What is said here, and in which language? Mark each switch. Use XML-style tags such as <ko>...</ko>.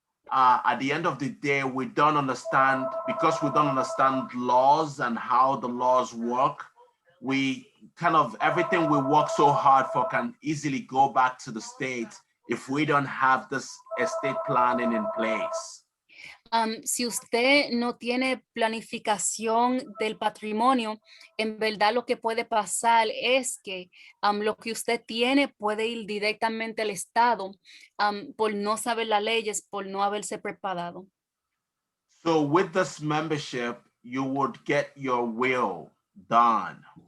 <en>At the end of the day, we don't understand, because we don't understand laws and how the laws work. We kind of, everything we work so hard for can easily go back to the state if we don't have this estate planning in place.</en> <es>Si usted no tiene planificación del patrimonio, en verdad lo que puede pasar es que lo que usted tiene puede ir directamente al Estado por no saber las leyes, por no haberse preparado.</es> <en>So with this membership, you would get your will done.</en>